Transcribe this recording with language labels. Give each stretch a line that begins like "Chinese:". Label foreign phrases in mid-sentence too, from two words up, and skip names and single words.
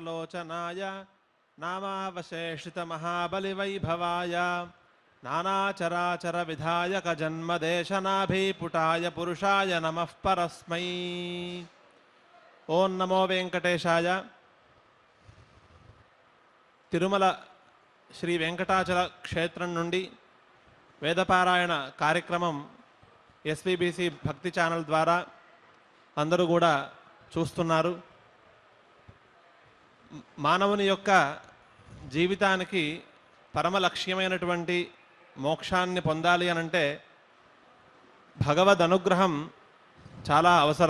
Sanskrit: विमोचनाय नामावशेषित महाबलिवैभवाय नानाचराचर विधायक जन्मदेशनाभिपुटाय पुरुषाय नमः परस्मै। ओं नमो वेंकटेशाय।
Telugu: తిరుమల శ్రీ వెంకటాచల క్షేత్రం నుండి వేదపారాయణ కార్యక్రమం ఎస్విబిసి భక్తి ఛానల్ ద్వారా అందరూ కూడా చూస్తున్నారు. మానవుని యొక్క జీవితానికి పరమ లక్ష్యమైనటువంటి మోక్షాన్ని పొందాలి అనంటే భగవద్ అనుగ్రహం చాలా అవసరం.